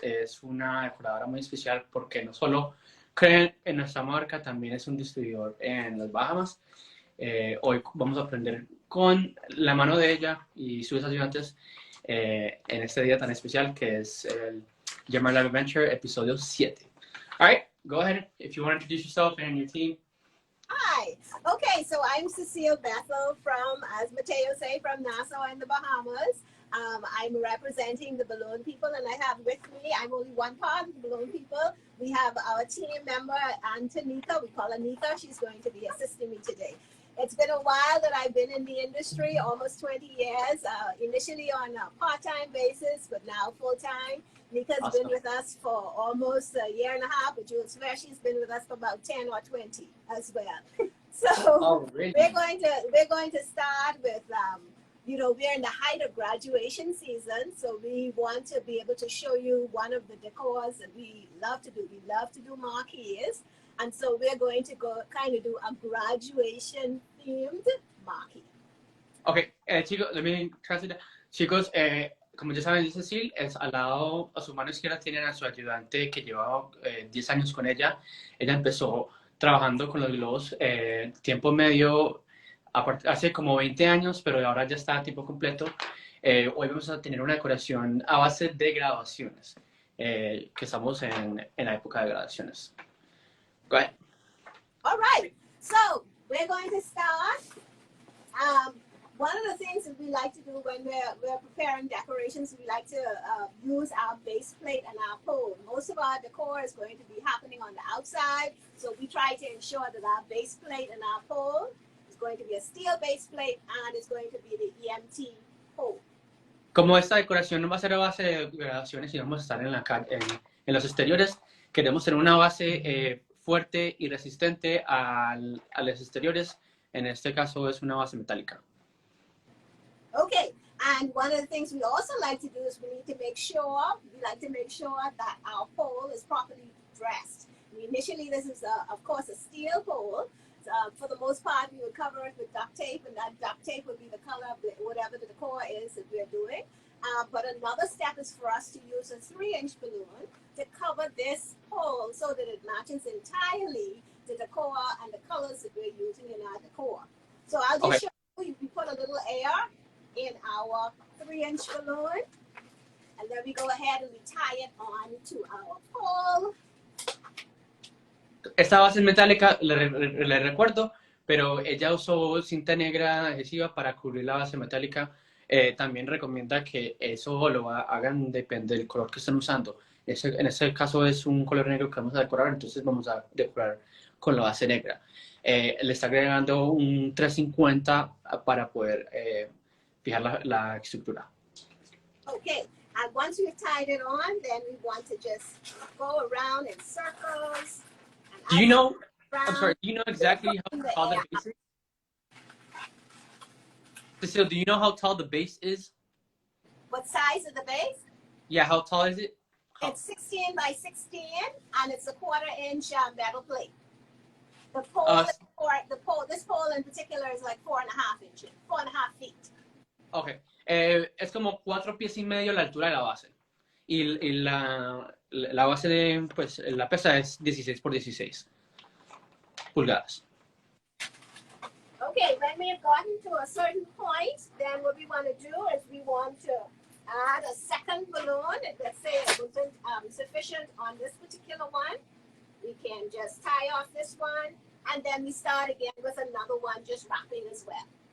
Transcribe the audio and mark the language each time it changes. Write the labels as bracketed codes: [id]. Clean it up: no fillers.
[es] Es una decoradora muy especial porque no solo creen en nuestra marca, también es un distribuidor en las Bahamas. Hoy vamos a aprender con la mano de ella y sus ayudantes en este día tan especial que es el Jammer Live Adventure episodio 7. [en] All right, go ahead if you want to introduce yourself and your team. Hi. Okay, so I'm Cecile Bethel from, as Mateo say, from Nassau in the Bahamas. I'm representing the Balloon People, and I have with me, I'm only one part of the Balloon People. We have our team member, Antonika. We call her Nika. She's going to be assisting me today. It's been a while that I've been in the industry, almost 20 years, initially on a part-time basis, but now full-time. Nika's Awesome. been with us for almost a year and a half, but you'll swear she's been with us for about 10 or 20 as well. So Oh, really? we're going to start with you know, we're in the height of graduation season, so we want to be able to show you one of the decors that we love to do. We love to do marquees, and so we're going to go kind of do a graduation themed marquee. Okay, chicos, let me translate. [es] Chicos, como ya saben, Cecil es al lado, a su mano izquierda tienen a su ayudante que lleva 10 años con ella. Ella empezó trabajando con los globos tiempo medio, hace como 20 años, pero ahora ya está a tiempo completo. Hoy vamos a tener una decoración a base de graduaciones, que estamos en la época de graduaciones. [en] Go ahead. All right, so we're going to start. One of the things that we like to do when we're preparing decorations, we like to use our base plate and our pole. Most of our decor is going to be happening on the outside, so we try to ensure that our base plate and our pole is going to be a steel base plate and it's going to be the EMT pole. [es] Como esta decoración no va a ser a base de graduaciones y vamos a estar en la en los exteriores, queremos tener una base fuerte y resistente a los exteriores. En este caso es una base metálica. [en] Okay, and one of the things we also like to do is we like to make sure that our pole is properly dressed. Initially, this is, of course, a steel pole. For the most part, we would cover it with duct tape, and that duct tape would be the color of whatever the decor is that we're doing. But another step is for us to use a 3-inch balloon to cover this pole so that it matches entirely the decor and the colors that we're using in our decor. So I'll just show you, we put a little air in our 3-inch balloon, and then we go ahead and we tie it on to our pole. [es] Esta base es metálica, le recuerdo, pero ella usó cinta negra adhesiva para cubrir la base metálica. También recomienda que eso lo hagan, depende del color que estén usando. En ese caso es un color negro que vamos a decorar, entonces vamos a decorar con la base negra. Le está agregando un 350 para poder fijar la estructura. [en] Okay, and once we've tied it on, then we want to just go around in circles. Do you know, I'm sorry, do you know exactly how tall the base is? Cecile, do you know how tall the base is? What size is the base? Yeah, how tall is it? It's 16 by 16, and it's a 1/4-inch metal plate. The pole, this pole in particular is like 4.5 inches, 4.5 feet. [es] Okay, es como 4 pies y medio la altura de la base. Y la base de, pues, la pesa es 16 por 16 pulgadas. [en] Okay, when we have gotten to a certain point, then what we want to do is we want to add a second balloon. Let's say it wasn't sufficient on this particular one. We can just tie off this one, and then we start again with another one, just wrapping as well.